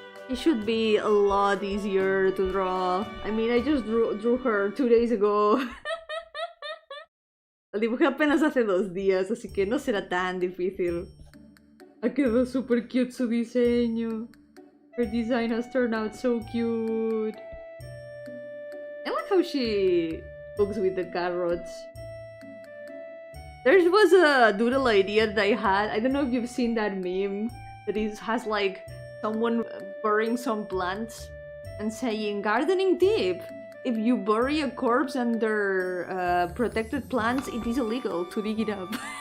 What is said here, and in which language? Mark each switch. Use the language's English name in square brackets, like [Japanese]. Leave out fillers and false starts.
[English] It should be a lot easier to draw. I mean, I just drew her 2 days ago. [Spanish] La dibujé apenas hace 2 días, así que no será tan difícil. Ha quedado super cute su diseño. [English] Her design has turned out so cute. I like how she looks with the carrots. There was a doodle idea that I had. I don't know if you've seen that meme that has like someone burying some plants and saying gardening tip: if you bury a corpse under protected plants, it is illegal to dig it up.